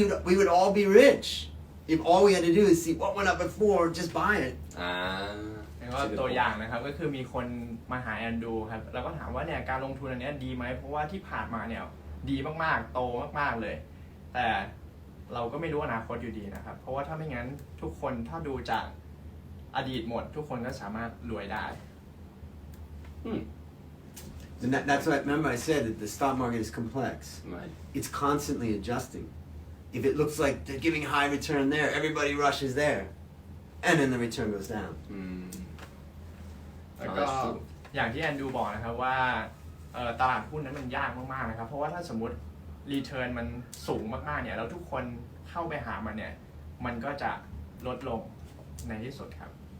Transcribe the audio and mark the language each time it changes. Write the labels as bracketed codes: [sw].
[en] We would all be rich if all we had to do is see what went up before, just buy it. [th] ก็ตัวอย่างนะครับก็คือมีคนมาหาแอนดูครับแล้วก็ถามว่าเนี่ยการลงทุนอันนี้ดีไหมเพราะว่าที่ผ่านมาเนี่ยดีมากๆโตมากๆเลยแต่เราก็ไม่รู้อนาคตอยู่ดีนะครับเพราะว่าถ้าไม่งั้นทุกคนถ้าดูจากอดีตหมดทุกคนก็สามารถรวยได้ [en] And that's what remember I said that the stock market is complex. Right. It's constantly adjusting. If it looks like they're giving high return there, everybody rushes there, and then the return goes down. [th] แล้วก็อย่างที่แอนดูบอกนะครับว่าตลาดหุ้นนั้นมันยากมากๆนะครับเพราะว่าถ้าสมมติรีเทิร์นมันสูงมากๆเนี่ยแล้วทุกคนเข้าไปหามันเนี่ยมันก็จะลดลงในที่สุดครับ